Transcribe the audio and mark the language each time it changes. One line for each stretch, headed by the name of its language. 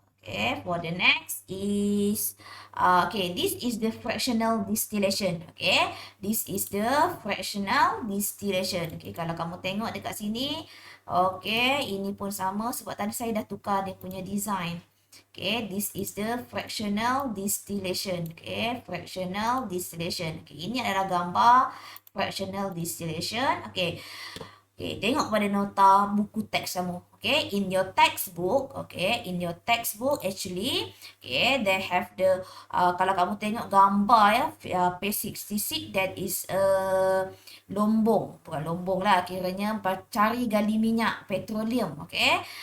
English: Okay, for the next is, okay, this is the fractional distillation. Okay, this is the fractional distillation.
Malay: Okay, kalau kamu tengok dekat sini, okay, ini pun sama sebab tadi saya dah tukar dia punya design.
English: Okay, this is the fractional distillation. Okay, fractional distillation.
Malay: Okay, ini adalah gambar fractional distillation. Okay. Okay, tengok pada nota buku teks kamu.
English: Okay, in your textbook, okay, in your textbook actually, okay, they have the,
Malay: kalau kamu tengok gambar ya,
English: page 66, that is lombong.
Malay: Bukan lombong lah, kiranya cari gali minyak, petroleum, okay.